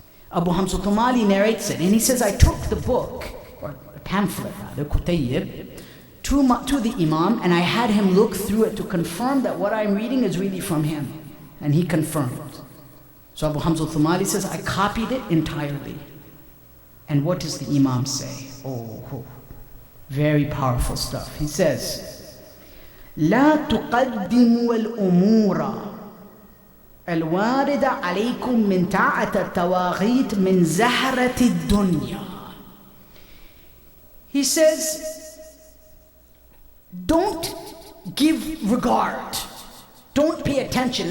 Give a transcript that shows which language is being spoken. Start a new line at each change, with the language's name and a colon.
English: Abu Hamza Thumali narrates it, and he says, I took the book, or a pamphlet rather, Kutayyib, to the Imam, and I had him look through it to confirm that what I'm reading is really from him. And he confirmed. So Abu Hamza Thumali says, I copied it entirely. And what does the Imam say? Oh, very powerful stuff. He says,
Arabic: لا تقدموا الأمور الواردة عليكم من طاعة التواغيت من زهرة الدنيا.
English: He says, don't give regard, don't pay attention.